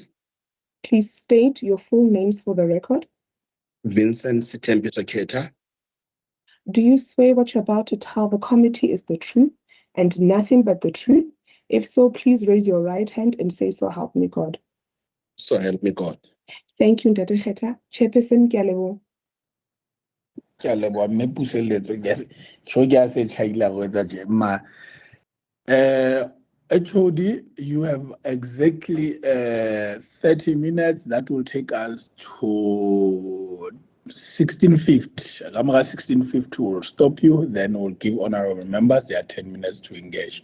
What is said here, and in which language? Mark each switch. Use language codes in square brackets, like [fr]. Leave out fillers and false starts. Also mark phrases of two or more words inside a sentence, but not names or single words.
[en] Please state your full names for the record. Vincent Sitembi Keta. Do you swear what you're about to tell the committee is the truth and nothing but the truth? If so, please raise your right hand and say, so help me God. So help me God. Thank you, Ntate Keta. [nso] Chairperson, ke a leboha. Ke a leboha mme puseletso ke a se tšhaila go etsa tje ma HOD, [en] you have exactly 30 minutes. That will take us to 16:50. Agamara 16:50 will stop you. Then we'll give honorable members their 10 minutes to engage.